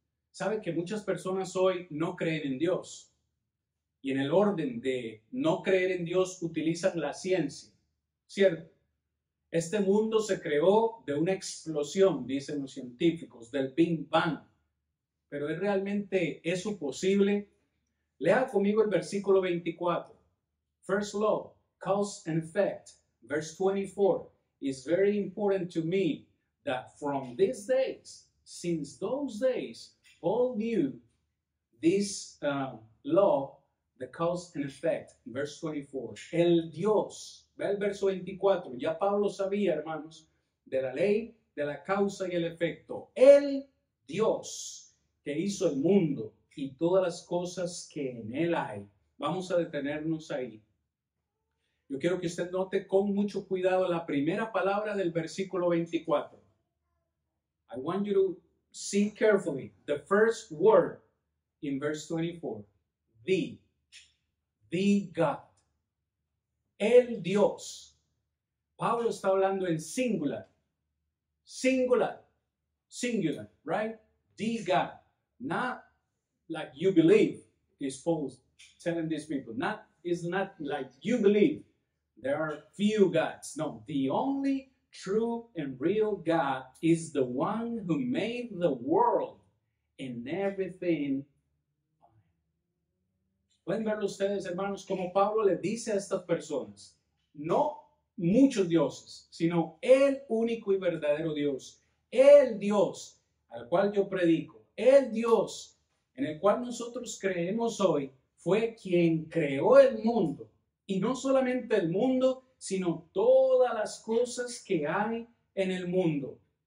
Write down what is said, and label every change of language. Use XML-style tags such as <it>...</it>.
<es>Sabe que muchas personas hoy no creen en Dios, y en el orden de no creer en Dios utilizan la ciencia, ¿cierto? Este mundo se creó de una explosión, dicen los científicos, del Big Bang. Pero ¿es realmente eso posible? Lea conmigo el versículo 24.</es> <en>First law, cause and effect. Verse 24 is very important to me, that from these days, since those days, Paul knew this law, the cause and effect. Verse 24.</en> <es>El Dios. Ve el verso 24. Ya Pablo sabía, hermanos, de la ley, de la causa y el efecto. El Dios que hizo el mundo y todas las cosas que en él hay. Vamos a detenernos ahí. Yo quiero que usted note con mucho cuidado la primera palabra del versículo 24.</es> <en>I want you to see carefully the first word in verse 24. The God.</en> <es>El Dios. Pablo está hablando en singular. Singular,</es> <en>right? The God. not like you believe, is Paul telling these people. It's not like you believe. There are few gods. No, the only true and real God is the one who made the world and everything.</en> <es>Pueden verlo ustedes, hermanos, como Pablo le dice a estas personas, no muchos dioses, sino el único y verdadero Dios, el Dios al cual yo predico, el Dios en el cual nosotros creemos hoy, fue quien creó el mundo, y no solamente el mundo, sino todas las cosas que hay en el mundo.</es>